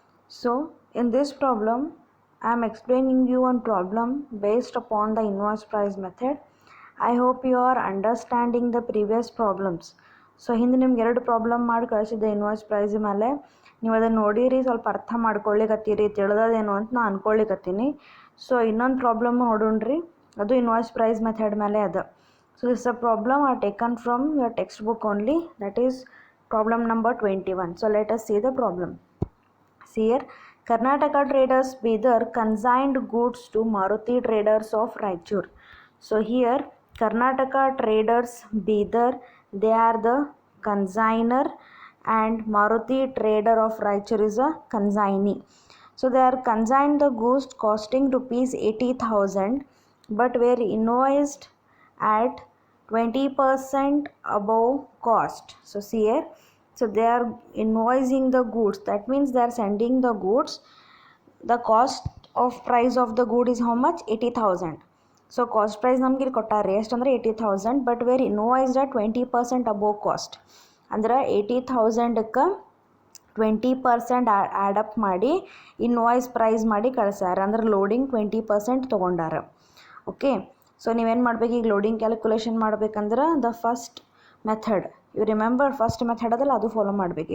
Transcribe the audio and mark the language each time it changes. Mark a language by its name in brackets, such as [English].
[English] So in this problem I am explaining you one problem based upon the invoice price method. I hope you are understanding the previous problems. [Kannada] So ಹಿಂದೆ ನಿಮ್ಗೆ ಎರಡು problem ಮಾಡಿ ಕಳಿಸಿದ್ದೆ invoice price ಮೇಲೆ ನೀವು ಅದನ್ನು ನೋಡಿರಿ ಸ್ವಲ್ಪ ಅರ್ಥ ಮಾಡ್ಕೊಳ್ಳಿಕತ್ತೀರಿ ತಿಳಿದೇನು ಅಂತ ನಾನು ಅಂದ್ಕೊಳ್ಳಿಕತ್ತೀನಿ. ಸೊ ಇನ್ನೊಂದು ಪ್ರಾಬ್ಲಮ್ ನೋಡೋಣ್ರಿ, ಅದು ಇನ್ವಾಯ್ಸ್ ಪ್ರೈಸ್ ಮೆಥಡ್ ಮೇಲೆ ಅದ. [English] So this a problem are taken from your textbook only, that is problem number 21. So let us see the problem. See here, Karnataka Traders Bidar consigned goods to Maruti Traders of Raichur. So here Karnataka Traders Bidar, they are the consignor and Maruti Trader of Raichur is a consignee. So they are consigned the goods costing rupees 80,000 but were invoiced at 20% above cost. So see here, so they are invoicing the goods, that means they are sending the goods, the cost of price of the good is how much, 80,000. so cost price [Kannada] ನಮಗೆ ಇಲ್ಲಿ ಕೊಟ್ಟಾರೆ ಎಷ್ಟು ಅಂದರೆ [English] 80,000 but were invoiced at 20% above cost. [Kannada] ಅಂದ್ರೆ 80,000ಕ್ಕೆ 20% add up ಮಾಡಿ invoice price ಮಾಡಿ ಕಳಿಸ್ಯಾರ, ಅಂದ್ರೆ loading 20% ತೊಗೊಂಡಾರ. Okay, so ನೀವೇನು ಮಾಡ್ಬೇಕು, ಈಗ ಲೋಡಿಂಗ್ ಕ್ಯಾಲ್ಕುಲೇಷನ್ ಮಾಡ್ಬೇಕಂದ್ರೆ [English] the first method you remember, [Kannada] first method ಅದಲ್ಲ ಅದು ಫಾಲೋ ಮಾಡಬೇಕು.